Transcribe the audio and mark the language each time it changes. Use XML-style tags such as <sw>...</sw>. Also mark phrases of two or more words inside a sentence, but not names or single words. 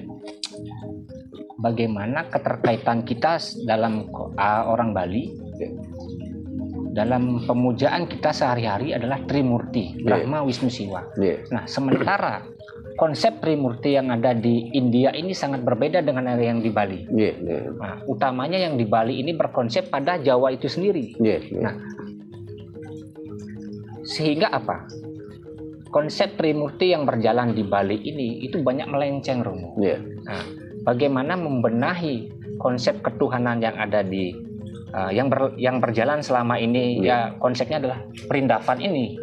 <id>bagaimana keterkaitan kita dalam orang Bali dalam pemujaan kita sehari-hari adalah Trimurti, Brahma, Wisnu, Siwa. Nggih. Nah, sementara konsep Trimurti yang ada di India ini sangat berbeda dengan yang di Bali. Nggih, nggih. Nah, utamanya yang di Bali ini berkonsep pada Jawa itu sendiri. Nggih, nggih. Nah, sehingga apa? Konsep Trimurti yang berjalan di Bali ini itu banyak melenceng, Romo. Nggih. Nah, bagaimana membenahi konsep ketuhanan yang ada di yang berjalan selama ini, ya konsepnya adalah perindavan ini,</id>